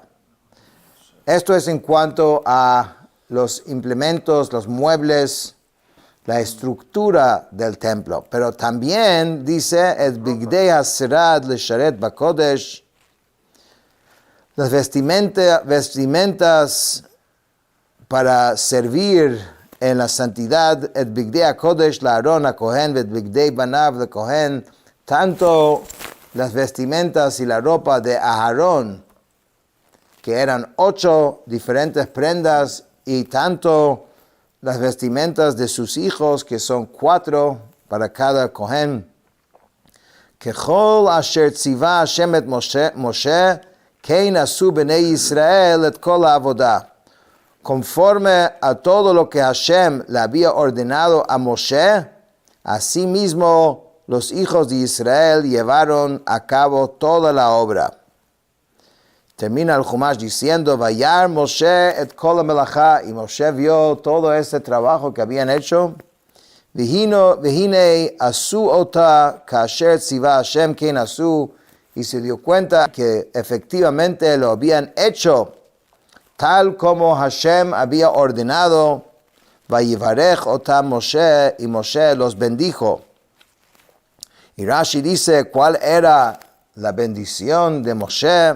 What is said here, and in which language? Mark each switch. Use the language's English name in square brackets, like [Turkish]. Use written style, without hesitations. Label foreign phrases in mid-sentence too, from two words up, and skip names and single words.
[Spanish] Esto es en cuanto a los implementos, los muebles, la estructura del templo. Pero también dice el [Hebrew] בגדי השרד לשרת בקודש, [Spanish] las vestimentas para servir en la santidad, el [Hebrew] בגדי הקודש [Spanish] la Aarón HaKohen, el [Hebrew] בגדי בניו [Spanish] la Kohen, tanto las vestimentas y la ropa de Aarón, que eran 8 diferentes prendas, y tanto las vestimentas de sus hijos, que son 4 para cada Kohen. [Hebrew] ככל אשר ציווה השם את משה, כן עשו בני ישראל את כל העבודה. [Spanish] Conforme a todo lo que Hashem le había ordenado a Moshe, asimismo los hijos de Israel llevaron a cabo toda la obra. Termina el Chumash diciendo, [Hebrew] וירא משה את כל מלאכה, [Spanish] y Moshe vio todo este trabajo que habían hecho. [Hebrew] והנה עשו אותה כאשר צוה השם כן עשו, [Spanish] y se dio cuenta que efectivamente lo habían hecho tal como Hashem había ordenado. [Hebrew] ויברך אותה משה, [Spanish] y Moshe los bendijo. Y Rashi dice, ¿cuál era la bendición de Moshe?